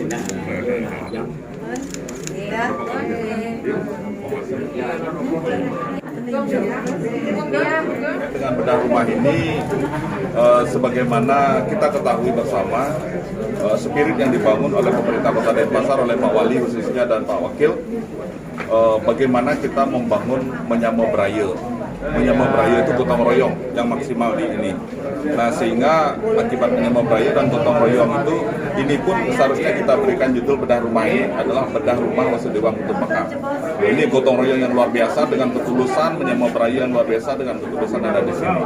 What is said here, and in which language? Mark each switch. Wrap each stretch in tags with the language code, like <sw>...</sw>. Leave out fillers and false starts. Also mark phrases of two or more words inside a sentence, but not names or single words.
<id>Dengan bedah rumah ini, sebagaimana kita ketahui bersama, spirit yang dibangun oleh pemerintah Kota Denpasar, oleh Pak Wali khususnya dan Pak Wakil, bagaimana kita membangun</id> <ban>menyama beraya. Menyama beraya</ban> <id>itu gotong royong yang maksimal di ini. Nah, sehingga akibat</id> <ban>menyama beraya</ban> <id>dan gotong royong itu, ini pun seharusnya kita berikan judul bedah rumah ini adalah bedah rumah Wasudewang Kutu Bekam. Ini gotong royong yang luar biasa dengan ketulusan,</id> <ban>menyama beraya</ban> <id>yang luar biasa dengan ketulusan ada di sini.</id>